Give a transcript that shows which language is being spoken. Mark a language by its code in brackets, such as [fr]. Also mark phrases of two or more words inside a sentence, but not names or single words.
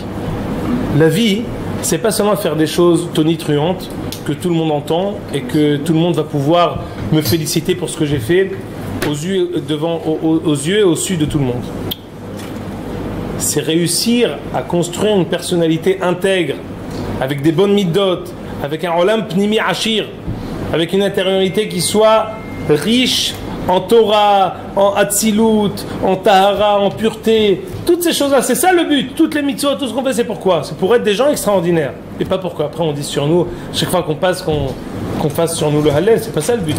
[fr] La vie, c'est pas seulement faire des choses tonitruantes que tout le monde entend et que tout le monde va pouvoir me féliciter pour ce que j'ai fait aux yeux et au su de tout le monde. C'est réussir à construire une personnalité intègre, avec des bonnes midot, avec un [he] עולם פנימי עשיר, [fr] avec une intériorité qui soit riche en Torah, en Hatzilut, en Tahara, en pureté, toutes ces choses-là, c'est ça le but. Toutes les mitzvot, tout ce qu'on fait, c'est pourquoi? C'est pour être des gens extraordinaires. Et pas pourquoi après on dit sur nous, chaque fois qu'on passe, qu'on fasse sur nous le Hallel, c'est pas ça le but.